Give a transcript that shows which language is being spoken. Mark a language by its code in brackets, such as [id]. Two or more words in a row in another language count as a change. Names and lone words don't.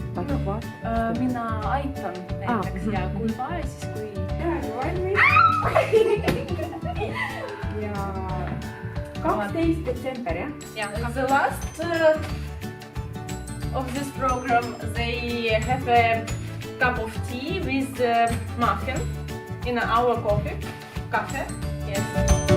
[et] vaata. mina aitan näiteks ja kui vaja, siis kui... Praegu valmis. Ja 12 detsember, jah? [en] Yeah, the last of this program, they have a cup of tea with muffin in our cafe. Yes.